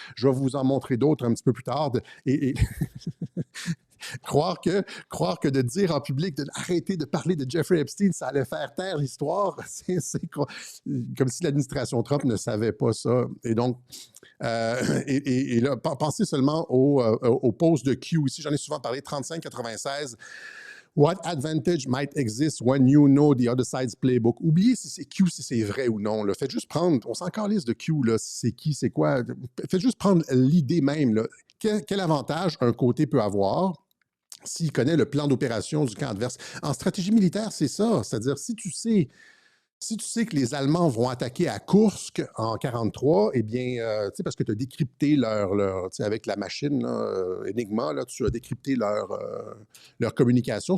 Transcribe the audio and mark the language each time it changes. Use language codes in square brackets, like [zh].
[fr] Je vais vous en montrer d'autres un petit peu plus tard. Et croire que de dire en public, d'arrêter de parler de Jeffrey Epstein, ça allait faire taire l'histoire, c'est comme si l'administration Trump ne savait pas ça. Et donc, et là, pensez seulement au post de Q ici, j'en ai souvent parlé, 3596. [en] What advantage might exist when you know the other side's playbook? [fr] Oubliez si c'est Q, si c'est vrai ou non. Là. Faites juste prendre, on s'en calisse de Q, là, c'est qui, c'est quoi. Faites juste prendre l'idée même. Là. Quel avantage un côté peut avoir s'il connaît le plan d'opération du camp adverse? En stratégie militaire, c'est ça. C'est-à-dire, si tu sais que les Allemands vont attaquer à Kursk en 1943, eh bien, parce que tu as décrypté avec la machine là, Enigma, là, tu as décrypté leur communication.